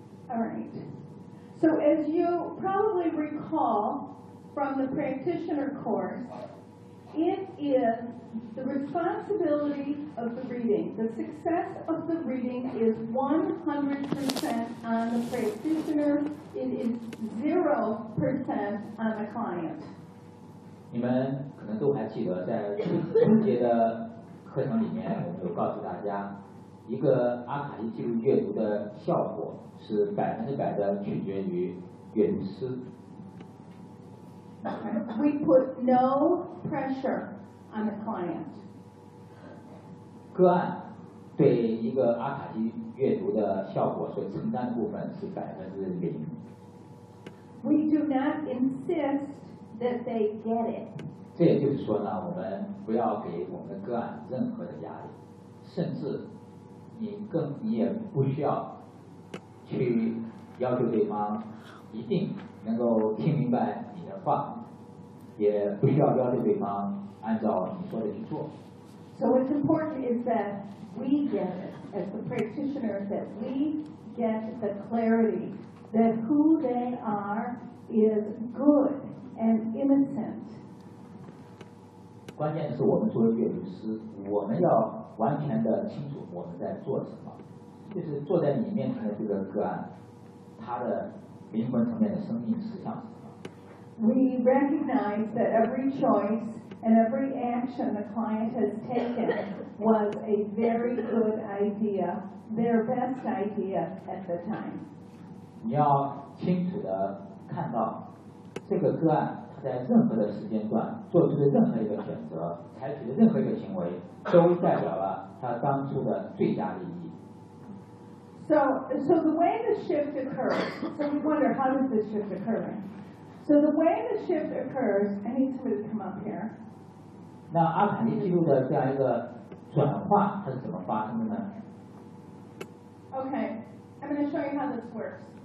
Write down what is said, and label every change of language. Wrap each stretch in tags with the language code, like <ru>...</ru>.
<en>Alright, so as you probably recall from the practitioner course, it isThe responsibility of the reading, the success of the reading is 100% on the practitioner, it is 0% on the client.</en> <zh>你们可能都还记得在春节的课程里面我们有告诉大家，一个阿卡西记录阅读的效果是100%的取决于阅读师。</zh> <en>We put no pressure. On the client.</en> <zh>个案对一个阿卡西阅读的效果所承担的部分是0%。</zh> <en>We do not insist that they get it.</en> <zh>这也就是说呢，我们不要给我们的个案任何的压力，甚至你也不需要去要求对方一定能够听明白你的话，也不需要要求对方。按照你说的去做。</zh> <en>So what's important is that we get it, as the practitioner, that we get the clarity that who they are is good and innocent.</en> <zh>关键是我们作为阅读师，我们要完全的清楚我们在做什么，就是坐在你面前的这个个案，他的灵魂层面的生命实相是什么。</zh> <en>We recognize that every choice. And every action the client has taken was a very good idea, their best idea at the time.</en> <zh>你要清楚地看到这个个案在任何的时间段做出的任何一个选择，采取的任何一个行为，都代表了他当初的最佳利益。</zh> <en>So the way the shift occurs, so we wonder how does this shift occur? So the way the shift occurs, I need somebody to come up here.</en> <zh>那阿卡西记录的这样一个转化它是怎么发生的呢</zh> <en>？Okay, I'm going to show you how this works.</en>